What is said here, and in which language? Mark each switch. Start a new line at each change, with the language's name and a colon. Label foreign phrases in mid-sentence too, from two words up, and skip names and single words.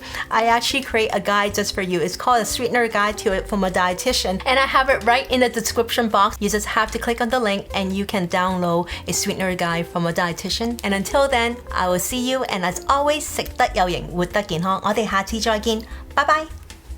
English: I actually create a guide just for you. It's called a Sweetener Guide to it from a dietitian, and I have it right in the description box. You just have to click on the link and you can download a Sweetener Guide from a dietitian. And until then, I will see you, and as always,
Cantonese: 食得有型，活得健康。我哋下次再見，拜拜。